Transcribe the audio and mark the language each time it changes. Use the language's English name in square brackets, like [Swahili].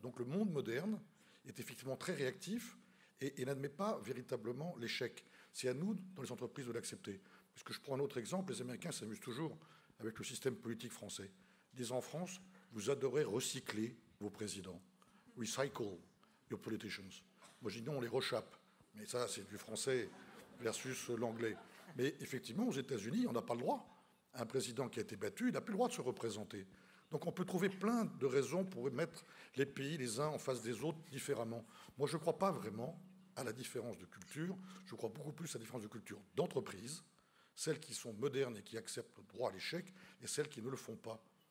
[French] Donc le monde moderne est effectivement très réactif et n'admet pas véritablement l'échec. C'est à nous, dans les entreprises, de l'accepter. Parce que je prends un autre exemple, les Américains s'amusent toujours avec le système politique français. Ils disent en France, vous adorez recycler vos présidents. [English] Recycle your politicians. [French] Moi, je dis non, on les rechappe. Mais ça, c'est du français versus l'anglais. Mais effectivement, aux États-Unis, on n'a pas le droit. Un président qui a été battu, il n'a plus le droit de se représenter. Donc on peut trouver plein de raisons pour mettre les pays les uns en face des autres différemment. Moi, je ne crois pas vraiment à la différence de culture, je crois beaucoup plus à la différence de culture d'entreprise, celles qui sont modernes et qui acceptent le droit à l'échec, et celles qui ne le font pas.